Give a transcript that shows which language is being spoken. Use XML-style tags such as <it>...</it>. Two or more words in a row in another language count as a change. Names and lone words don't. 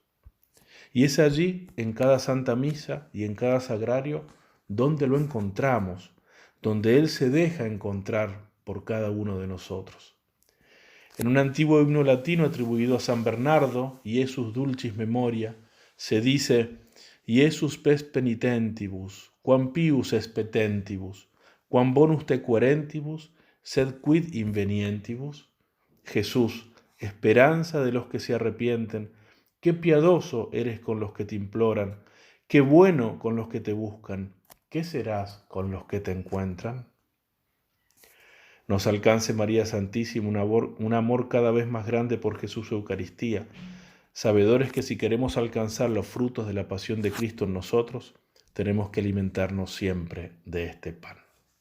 <es>Y es allí, en cada Santa Misa y en cada sagrario, donde lo encontramos, donde Él se deja encontrar por cada uno de nosotros. En un antiguo himno latino atribuido a San Bernardo,</es> <la>Iesus dulcis memoria,</la> <es>se dice:</es> <la>Iesus pes penitentibus, quam pius es petentibus, quam bonus te querentibus, sed quid invenientibus.</la> <es>Jesús, esperanza de los que se arrepienten, qué piadoso eres con los que te imploran, qué bueno con los que te buscan, ¿qué serás con los que te encuentran? Nos alcance, María Santísima, un amor cada vez más grande por Jesús Eucaristía, sabedores que si queremos alcanzar los frutos de la pasión de Cristo en nosotros, tenemos que alimentarnos siempre de este pan.</es>